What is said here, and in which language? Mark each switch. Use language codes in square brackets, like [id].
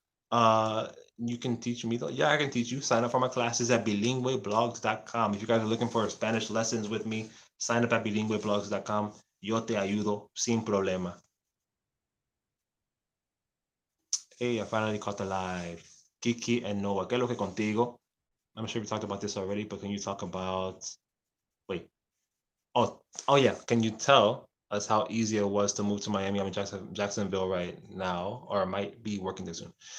[en] Uh, you can teach me though. Yeah, I can teach you. Sign up for my classes at bilingueblogs.com. If you guys are looking for Spanish lessons with me, sign up at bilingueblogs.com. [es] Yo te ayudo sin problema. [en] Hey, I finally caught the live. Kiki and Noah. [es] ¿Qué es lo que contigo? [en] I'm sure we talked about this already, but can you talk about wait. Oh yeah. Can you tell us how easy it was to move to Miami? I'm in Jacksonville right now, or I might be working there soon.